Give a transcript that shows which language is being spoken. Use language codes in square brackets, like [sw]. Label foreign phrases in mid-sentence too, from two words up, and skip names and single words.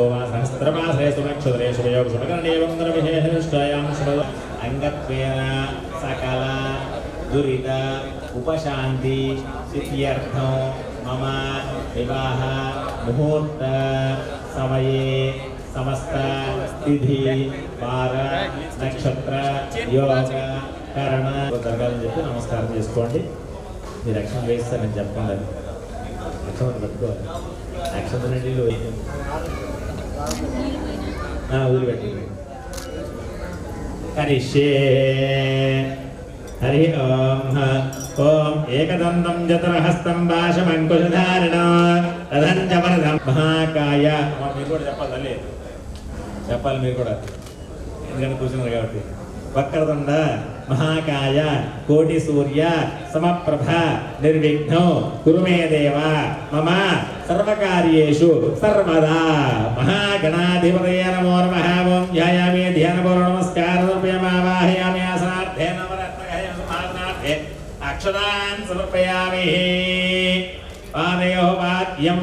[sa] वा सहस्रमासेषु नक्षत्रेषु शुभकरणीयं विशेषनिष्ठायां शुभ अंगत्वेन सकल दुरित उपशांति सिद्ध्यर्थं मम विवाह मुहूर्त समये समस्त तिथि वार नक्षत्र योग करण [te] జరగాలని చెప్పి నమస్కారం చేసుకోండి. మీ రక్షణ వేస్తానని చెప్పండి. రక్షణ పట్టుకోవాలి. రక్షణ నీళ్ళు వదిలిపెట్టి [sa] करिष्ये हरि ओम एकदन्तं चतुर्हस्तं भाषमङ्कुशधारिणो तदञ्जवरदं महाकाय [te] మీరు కూడా చెప్పాలి చెప్పాలి మీరు కూడా ఎందుకంటే కూర్చున్నారు కాబట్టి [sa] వక్రతుండ महाकाय कोटि सूर्य समप्रभ निर्विघ्नो कुरु मे देव मम सर्वकार्येषु सर्वदा महागणाधिपतये नमो नमः ओम ध्यायामि ध्यानपूर्वक नमस्कारं समर्पयामि आसनार्थे नवरत्नगहे अक्षतान् समर्पयामि पादयोः पाद्यं